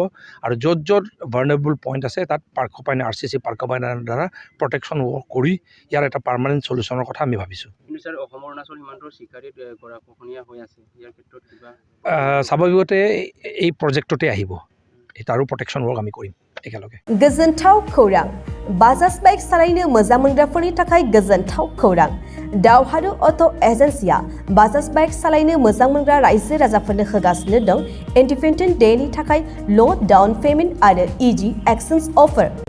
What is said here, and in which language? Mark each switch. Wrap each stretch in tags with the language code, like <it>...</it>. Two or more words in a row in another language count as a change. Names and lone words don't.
<as>আৰু য'ত য'ত</as> <en>vulnerable point</en> <as>আছে তাত পাৰ্কপাইন RCC পাৰ্কপাইনৰ দ্বাৰা</as> <en>protection work</en> <as>কৰি ইয়াৰ এটা</as> <en>permanent solution</en> <as>কথা আমি ভাবিছোঁ। কিন্তু ছাৰ অসম অৰুণাচল সীমান্তৰ চিকাৰীত গৰাখহনীয়া হৈ আছে, ইয়াৰ ক্ষেত্ৰত কিবা স্বাভাৱিকতে এই প্ৰজেক্টতে আহিব, তাৰো</as> <en>protection work</en> <as>আমি কৰিম একেলগে।</as> <brx>गोजोनथाव खौरां बाजाज बाइक सालायनो मोजां मोनग्राफोरनि थाखाय गोजोनथाव खौरां। दावहारु अट' एजेन्सिया बाजाज बाइक सालायनो मोजां मोनग्रा रायजो राजाफोरनो होगासिनो दं</brx> <en>Independent Day</en> <brx>थाखाय</brx> <en>low down payment</en> <brx>आरो</brx> <en>easy exchange offer.</en>